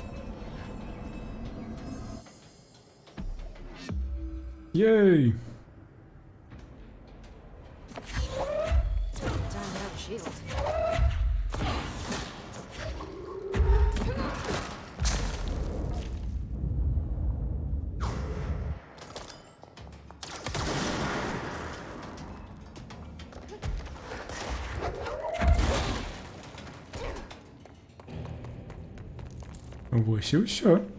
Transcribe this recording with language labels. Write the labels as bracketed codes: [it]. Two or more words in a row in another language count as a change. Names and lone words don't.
[be] Ей! [en] Time to have a shield. [be] Вось і ўсё.